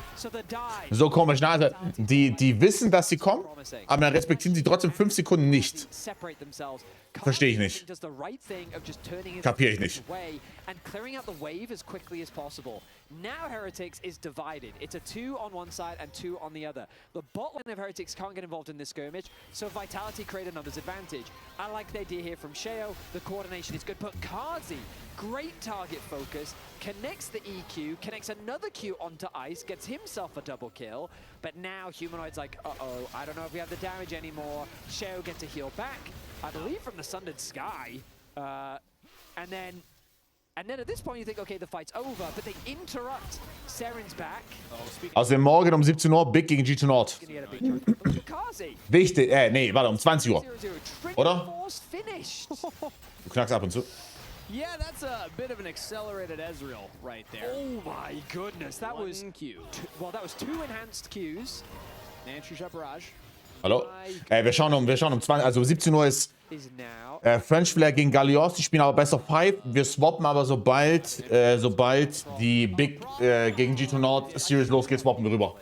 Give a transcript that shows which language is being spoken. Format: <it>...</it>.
<en>So the dive.</en> <de>So komisch, na, also, die wissen, dass sie kommen, aber dann respektieren sie trotzdem 5 Sekunden nicht.</de> <en>Separate themselves.</en> <de>Verstehe ich nicht.</de> <en>Does the right thing of just turning his</en> <de>Kapier ich nicht.</de> <en>away and clearing out the wave as quickly as possible. Now Heretics is divided. It's a 2 on one side and 2 on the other. The bot lane of Heretics can't get involved in this skirmish, so Vitality create a numbers advantage. I like the idea here from Sheo. The coordination is good, but Kazi, great target focus, connects the EQ, connects another Q onto Ice, gets himself a double kill, but now Humanoid's like, uh-oh, I don't know if we have the damage anymore. Sheo gets a heal back, I believe from the Sundered Sky, and then at this point you think, okay, the fight's over, but they interrupt. Seren's back.</en> <de>Also morgen um 17 Uhr, Big gegen G2 Nord.</de> <en>Gonna get a big turret. Kazi.</en> <de>Wichtig, nee, warte, um 20 Uhr.</de> <en>0-0.</en> <de>Oder?</de> <en>Force finished.</en> <de>Du knackst ab und zu.</de> <en>Yeah, that's a bit of an accelerated Ezreal right there. Oh my goodness, that was Q. well, that was 2 enhanced Qs. Nancy Barrage.</en> <de>Hallo? Wir schauen um 20, also 17 Uhr ist</de> <en>Is now.</en> <de>French Flair gegen Gallios. Die spielen aber Best of 5. Wir swappen aber sobald die Big gegen G2 Nord Series losgeht, swappen wir rüber.</de>